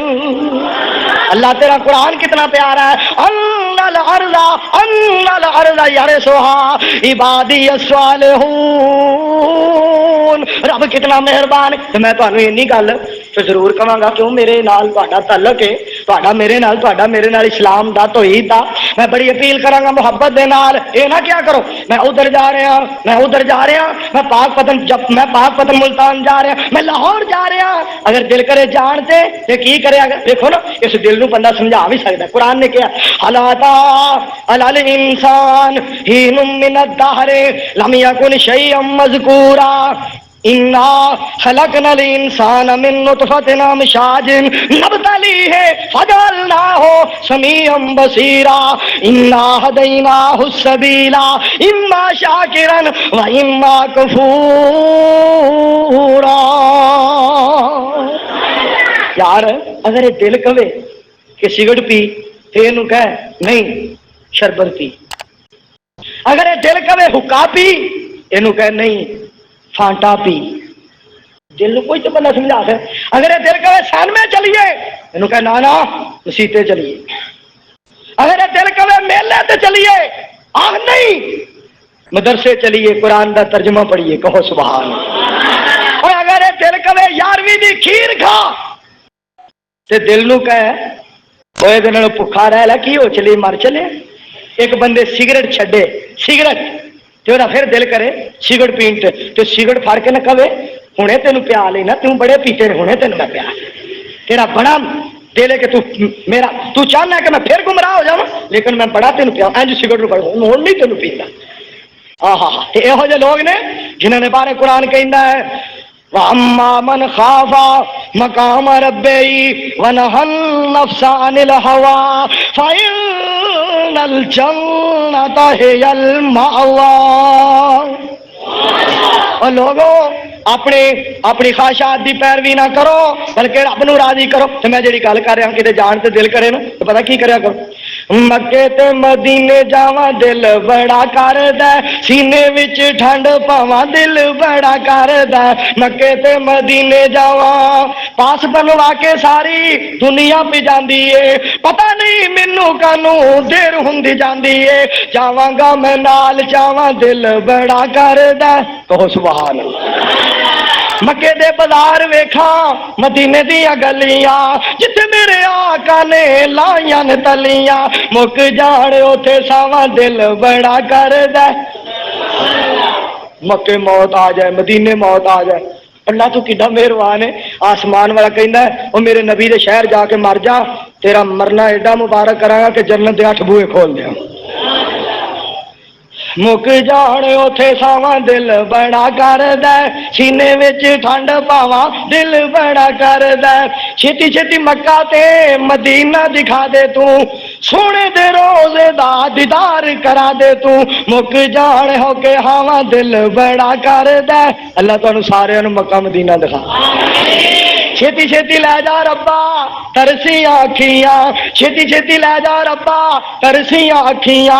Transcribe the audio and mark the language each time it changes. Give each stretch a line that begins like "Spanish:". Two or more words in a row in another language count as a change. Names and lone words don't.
Urdu: اللہ تیرا قرآن کتنا پیارا ہے،
Arabic: ان الارض یرثھا عبادی الصالحون۔
Urdu: رب کتنا مہربان ہے۔
Punjabi: میں تمہیں اینی گل تو ضرور کہاں گا، کیوں میرے نال تہاڈا تعلق ہے، تہاڈا میرے نال اسلام دا توحید دا، میں بڑی اپیل کراں گا محبت دے نال، اے نہ کیا کرو
Urdu: میں ادھر جا رہا ہوں،
Punjabi: میں پاک پتن ملتان جا رہا، میں لاہور جا رہا، اگر دل کرے جانتے تے کی کرے؟
Urdu: اگر دیکھو نا اس دل نو بندہ سمجھا بھی سکتا ہے۔ قرآن نے کیا
Arabic: حلاتا الانسان حین من الدہر لم یکن شیئا مذکورا انا خلقنا الانسان من نطفۃ امشاج نبتلیہ فجعلناہ سمیعا بصیرا انا ہدیناہ السبیل اما شاکرا واما کفورا۔
Urdu: یار اگر یہ دل کہے کہ سگریٹ پی، پھر کہہ نہیں شربت پی. اگر یہ دل کہے حکا پی، یہ کہ نہیں فانٹا پی. دل کو کوئی تو بندہ سمجھا سکے. اگر یہ دل کہے
Punjabi: سینمے چلیے،
Urdu: یہ کہ نانا
Punjabi: مسیتے چلیے. اگر یہ دل کہے میلے تے چلیے، آہ نہیں مدرسے چلیے قرآن دا ترجمہ پڑھیے.
Urdu: کہو سبحان اللہ.
Punjabi: اور اگر یہ دل کہے 11ویں دی کھیر کھا، تے دل نو کہے اوے دے نال بھکھا رہ لے کی ہو چلی مر چلے. ایک بندے سگریٹ چھڈے، سگریٹ تے وہ پھر دل کرے سگریٹ پین تے سگریٹ پھڑ کے نہ کہے ہنے تینوں پیا لینا، توں بڑے پیتے ہنے تینوں میں پیا. تیرا بڑا دل ہے کہ تو چاہنا ہے کہ میں پھر گمراہ ہو جاؤں، لیکن میں بڑا تینوں پیا انج سگریٹ نو پڑھ ہوں نہیں تینوں پیندا. تے یہو جے لوگ نے جنہاں نے بارے قرآن کہندا ہے
Arabic: وَأَمَّا مَنْ خَافَ مَقَامَ رَبِّهِ وَنَهَى النَّفْسَ عَنِ الْهَوَىٰ فَإِنَّ الْجَنَّةَ هِيَ الْمَأْوَىٰ.
Punjabi: اور لوگوں اپنی خواہشات دی پیروی نہ کرو بلکہ رب نو راضی کرو. تو میں جڑی گل کر رہا کتے جان تے دل کرے نا تو پتہ کی کریا کرو. مکے تے مدینے جاواں دل بڑا کردا، سینے وچ ٹھنڈ پاواں دل بڑا کردا. مکے تے مدینے جاواں پاس بنوا کے ساری دنیا پہ جاندی ہے، پتہ نہیں مینوں کانوں دیر ہوندی جاندی ہے. جاواں گا میں نال جاواں دل بڑا کردا.
Urdu: کہو سبحان اللہ.
Punjabi: مکے دے بازار ویکھاں مدینے دیاں گلیاں جتھے میرے آقا نے لائیاں نے تلیاں، مک جان اوتھے ساواں دل بڑا کردا. مکے موت آ جائے، مدینے موت آ جائے، اللہ تو کڈا مہربان ہے. آسمان والا کہندا ہے او میرے نبی دے شہر جا کے مر جا، تیرا مرنا ایڈا مبارک کراں گا کہ جنت دے 8 بوئے کھول دیاں. مک جان اوتھے ساواں دل بڑا کردا، سینے وچ ٹھنڈ پاواں دل بڑا کردا. چھتی چھتی مکہ تے مدینہ دکھا دے تو، سونے دے روزے دا دیدار کرا دے تو. مک جان ہو کے ہاواں دل بڑا کردا. اللہ تانوں سارے نوں مکہ مدینہ دکھا. چھتی چھتی لے جا ربا ترسیاں اکھیاں، چھتی چھتی لے جا ربا ترسیاں اکھیاں.